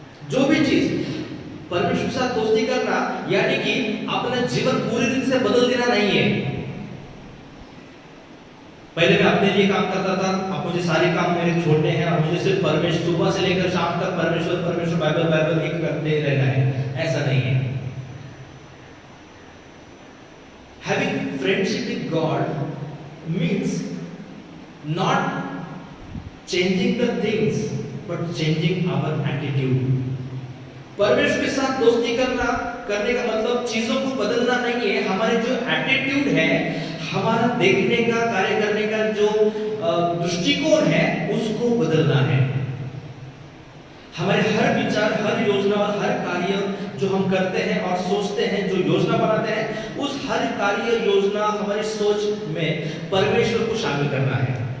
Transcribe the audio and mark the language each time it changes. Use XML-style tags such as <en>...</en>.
<hi>जो भी चीज परमेश्वर के साथ दोस्ती करना यानी कि अपना जीवन पूरी रीति से बदल देना नहीं है। पहले मैं अपने लिए काम करता था, अब मुझे सारे काम मेरे छोड़ने हैं और मुझे सिर्फ परमेश्वर सुबह से लेकर शाम तक परमेश्वर बाइबल एक करते रहना है। ऐसा नहीं है।</hi> <en>Having friendship with God means not changing the things but changing our attitude.</en> <hi>परमेश्वर के साथ दोस्ती करने का मतलब चीजों को बदलना नहीं है, हमारे जो एटीट्यूड है, हमारा देखने का, कार्य करने का जो दृष्टिकोण है उसको बदलना है। हमारे हर विचार, हर योजना और हर कार्य जो हम करते हैं और सोचते हैं, जो योजना बनाते हैं, उस हर कार्य योजना हमारी सोच में परमेश्वर को शामिल करना है।</hi>